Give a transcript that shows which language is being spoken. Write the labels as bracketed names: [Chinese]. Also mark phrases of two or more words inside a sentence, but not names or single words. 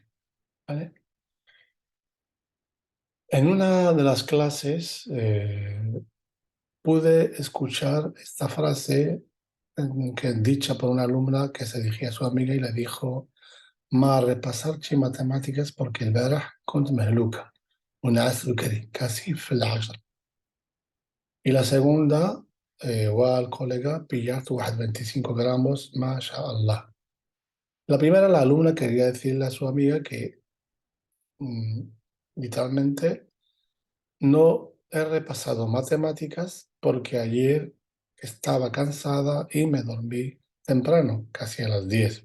[Spanish] ¿Vale? En una de las clases pude escuchar esta frase dicha por una alumna que se dirigía a su amiga y le dijo: "Ma repasarci matemáticas porque [Arabic] البارح كنت مهلوكة ونعست بكري [Spanish] casi [Arabic] في العشرة". [Spanish] Y la segunda, al colega, pillaste 25 gramos, [Arabic] ما شاء الله. [Spanish] La primera, la alumna quería decirle a su amiga que mm, literalmente no he repasado matemáticas porque ayer estaba cansada y me dormí temprano, casi a las 10.